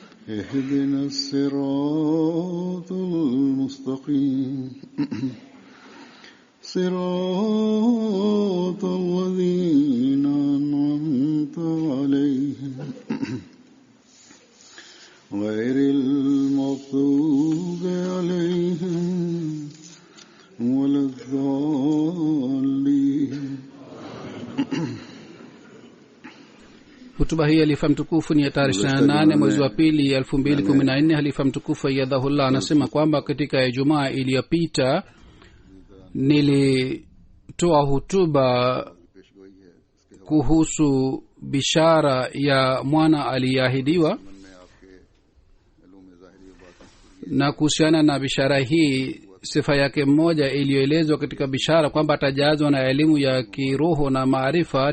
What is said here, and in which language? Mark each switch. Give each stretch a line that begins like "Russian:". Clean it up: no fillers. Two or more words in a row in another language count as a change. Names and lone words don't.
Arabic: اهدنا الصراط المستقيم صراط الذين أنعمت عليهم غير المغضوب عليهم ولا الضالين.
Swahili: Hutuba hii halifa mtukufu ni ya tarehe 28 mwezi wa pili 2014. Halifa mtukufu ayyadhahullah anasema kwamba katika Ijumaa iliyopita nilitoa hutuba kuhusu bishara ya mwana aliyeahidiwa, na kuhusiana na bishara hii sifa yake mmoja iliyoelezwa katika bishara kwamba atajazwa na elimu ya kiroho na maarifa.